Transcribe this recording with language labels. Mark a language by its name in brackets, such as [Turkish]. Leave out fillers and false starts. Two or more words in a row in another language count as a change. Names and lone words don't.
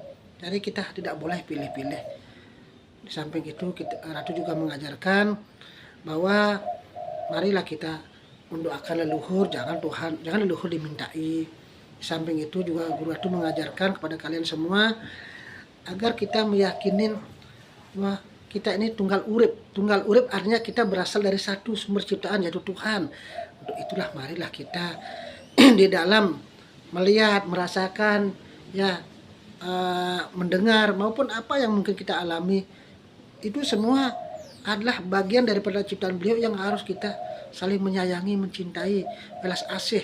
[Indonesian] Jadi kita tidak boleh pilih-pilih. Di samping itu Ratu juga mengajarkan bahwa marilah kita mendoakan leluhur, jangan leluhur dimintai. Di samping itu juga Guru Ratu mengajarkan kepada kalian semua agar kita meyakinin bahwa kita ini [Javanese] tunggal urip. Tunggal urip [Indonesian] artinya kita berasal dari satu sumber ciptaan, yaitu Tuhan. Untuk itulah marilah kita di dalam melihat, merasakan, ya mendengar maupun apa yang mungkin kita alami, itu semua adalah bagian daripada ciptaan beliau yang harus kita saling menyayangi, mencintai, belas asih.